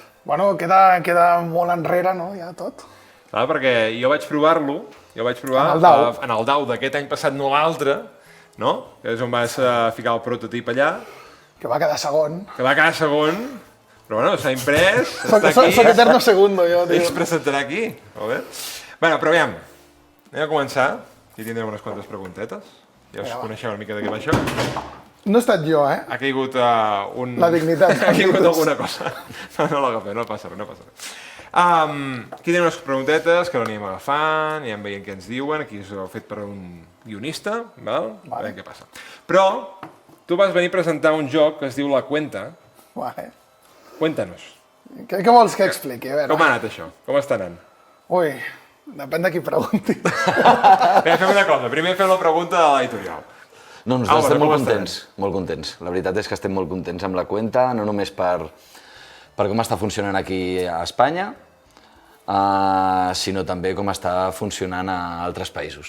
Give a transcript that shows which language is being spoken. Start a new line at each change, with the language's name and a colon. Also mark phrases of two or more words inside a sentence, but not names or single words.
Catalan: Bueno, queda molt enrere, no?, ja tot. Perquè jo vaig provar-lo, en el DAO d'aquest any passat, no l'altre, no? Que és on vas ficar el prototip allà, Que va quedar segon. que va quedar segon, però bueno, s'ha imprès, està Soc aquí,
Spanish: eterno segundo,
Catalan: jo, i es tio. presentarà aquí. Molt bé. Bueno, però aviam, anem a començar. Aquí tindrem unes quantes preguntetes. Ja us coneixeu una mica de què va això. No he estat jo, Ha caigut un... La dignitat. Ha caigut alguna cosa. No l'agafem, no passa res, no passa res. Aquí tenim unes preguntetes que l'anem agafant, i anem veient què ens diuen. Aquí us ho he fet per un guionista, val? A veure què passa. Però tu vas venir a presentar un joc que es diu La Cuenta. Vale. Cuéntanos. Què vols que expliqui? A veure. Com ha anat això? Com està anant? Ui, depèn de qui pregunti. Bé, fem una cosa. Primer fem la pregunta de l'editorial. No, nosaltres estem com molt estan? contents, molt contents. La veritat és que estem molt contents amb la Cuenta, no només per com està funcionant aquí a Espanya, sinó també com està funcionant a altres països.